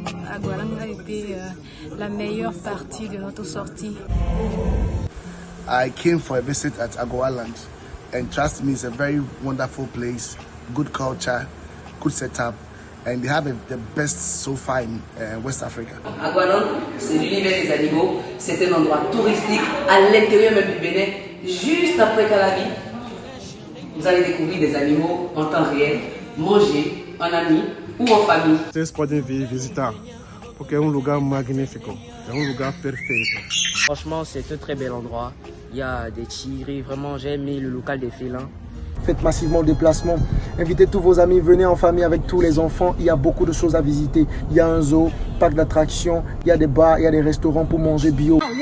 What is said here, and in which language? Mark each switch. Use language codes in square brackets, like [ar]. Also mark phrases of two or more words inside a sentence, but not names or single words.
[fr] Agualan a été la meilleure partie de notre sortie. [en] I came for a visit at Agualand, and trust me, it's a very wonderful place, good culture, good setup, and they have the best sofa in West Africa. [fr] Agualan, c'est l'univers des animaux, c'est un endroit touristique à l'intérieur même du Bénin, juste après Calavi. Vous allez découvrir des animaux en temps réel, manger en ami ou en famille. [pt] Vocês podem vir visitar, porque é lugar magnífico, é lugar perfeito. [fr] Franchement, c'est un très bel endroit. Il y a des tigres, vraiment j'ai aimé le local des félins. Faites massivement le déplacement. Invitez tous vos amis, venez en famille avec tous les enfants. Il y a beaucoup de choses à visiter. Il y a un zoo, parc d'attractions, il y a des bars, il y a des restaurants pour manger bio.